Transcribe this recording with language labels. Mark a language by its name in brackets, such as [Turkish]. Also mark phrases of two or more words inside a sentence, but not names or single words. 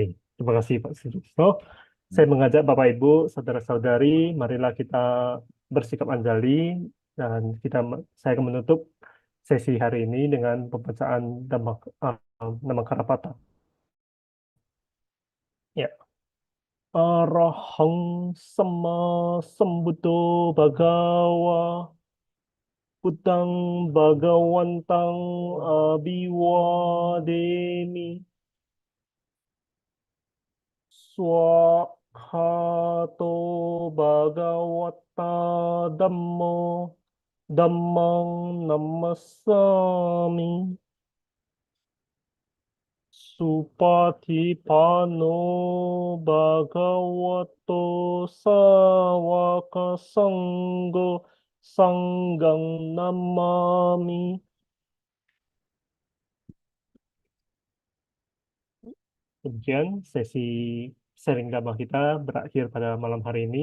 [Indonesian] Terima kasih Pak Sutrisno. Saya mengajak Bapak Ibu, Saudara-saudari, marilah kita bersikap anjali dan saya akan menutup sesi hari ini dengan pembacaan Namakarapata. Ya. [Pali] Arahang sama sambuddho bhagawa Buddhang bhagawantang abhiwademi Swakhato bhagawata dhammo dhammang namasami Supatipano bhagavato sawaka sanggo sanggang namami. [Indonesian] Demikian sesi sharing dhamma kita berakhir pada malam hari ini.